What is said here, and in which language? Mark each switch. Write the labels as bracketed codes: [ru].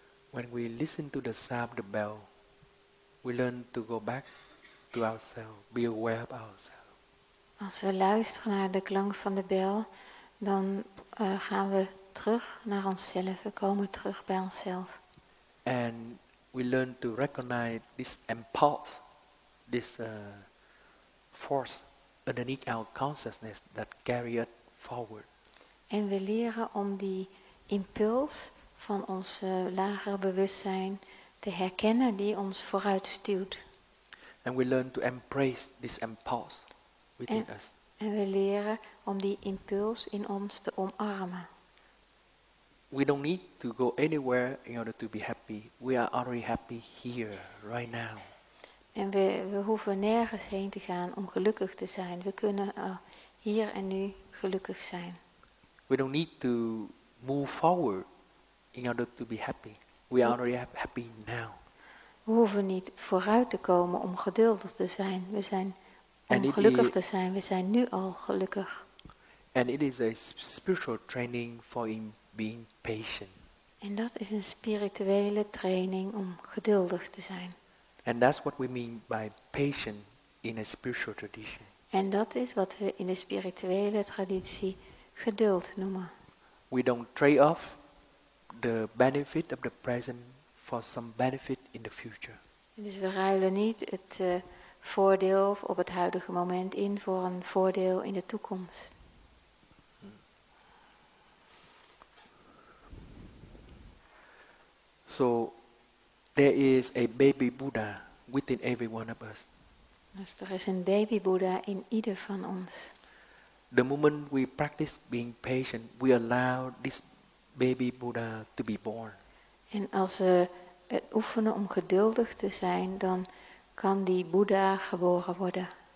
[en] When we listen to the sound of the bell, we learn to go back to ourselves, be aware of ourselves. [nl] Als we luisteren naar de klank van de bel, dan gaan we terug naar onszelf. We komen terug bij onszelf. [en] And we learn to recognize this impulse, this force underneath our consciousness that carry us forward. [nl] En we leren om die impuls van ons lagere bewustzijn te herkennen die ons vooruit stuwt. [en] And we learn to embrace this impulse within us. [nl] En we leren om die impuls in ons te omarmen. [en] We don't need to go anywhere in order to be happy. We are already happy here, right now. [nl] En we hoeven nergens heen te gaan om gelukkig te zijn. We kunnen hier en nu gelukkig zijn. [en] We don't need to move forward in order to be happy. We are already happy now. [nl] We hoeven niet vooruit te komen om geduldig te zijn. Om gelukkig te zijn. We zijn nu al gelukkig. [en] And it is a spiritual training for being patient. [nl] En dat is een spirituele training om geduldig te zijn. [en] And that's what we mean by patient in a spiritual tradition. [nl] En dat is wat we in de spirituele traditie geduld noemen. [en] We don't trade off the benefit of the present for some benefit in the future. [nl] Dus we ruilen niet het voordeel op het huidige moment in voor een voordeel in de toekomst. [en] So there is a baby Buddha within every one of us. [nl] Dus er is een baby Boeddha in ieder van ons. [en] The moment we practice being patient, we allow this baby Buddha to be born. [nl] En als we het oefenen om geduldig te zijn, dan kan die Boeddha geboren worden.